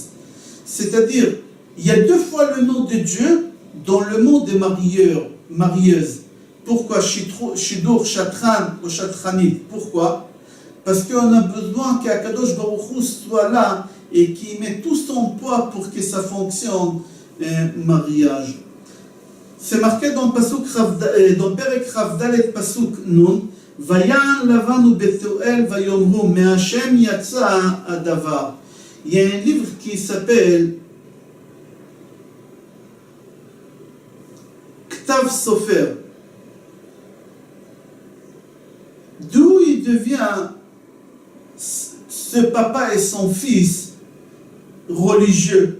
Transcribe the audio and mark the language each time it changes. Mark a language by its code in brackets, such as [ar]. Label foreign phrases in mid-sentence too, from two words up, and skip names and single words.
[fr] C'est-à-dire, il y a deux fois le nom de Dieu dans le mot des marieuses. Pourquoi Shidur, Shatran ou Shatranit? Pourquoi? Parce qu'on a besoin qu'Akadosh Baruch Hu soit là et qu'il met tout son poids pour que ça fonctionne, un mariage. [he] C'est marqué dans פרק רב דלת פסוק נון ויען לבנו בתואל ויאמרו מהשם יצא הדבר. [fr] Il y a un livre qui s'appelle Ktav Sofer. D'où il devient ce papa et son fils religieux.